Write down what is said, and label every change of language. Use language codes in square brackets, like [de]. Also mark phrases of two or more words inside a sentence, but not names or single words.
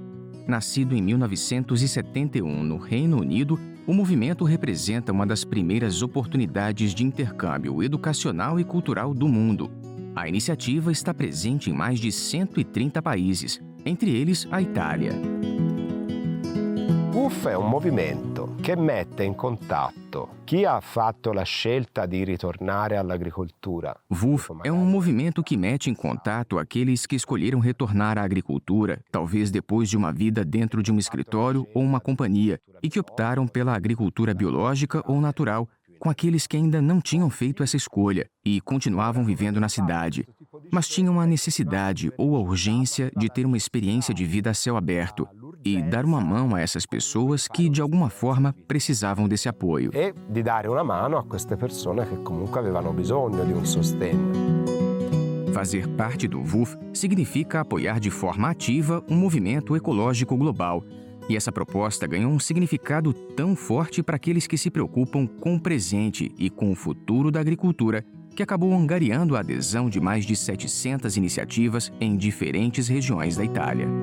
[pt] Nascido em 1971 no Reino Unido, o movimento representa uma das primeiras oportunidades de intercâmbio educacional e cultural do mundo. A iniciativa está presente em mais de 130 países, entre eles a Itália. [it] WWOOF è un movimento che mette in contatto chi ha fatto la scelta di ritornare all'agricoltura. [pt] WWOOF é um movimento que mete em contato aqueles que escolheram retornar à agricultura, talvez depois de uma vida dentro de um escritório ou uma companhia, e que optaram pela agricultura biológica ou natural, com aqueles que ainda não tinham feito essa escolha e continuavam vivendo na cidade, mas tinham a necessidade ou a urgência de ter uma experiência de vida a céu aberto e dar uma mão a essas pessoas que, de alguma forma, precisavam desse apoio. [it] E di dare una mano a queste persone che comunque avevano bisogno di un sostegno. [pt] Fazer parte do WWOOF significa apoiar de forma ativa um movimento ecológico global. E essa proposta ganhou um significado tão forte para aqueles que se preocupam com o presente e com o futuro da agricultura, que acabou angariando a adesão de mais de 700 iniciativas em diferentes regiões da Itália.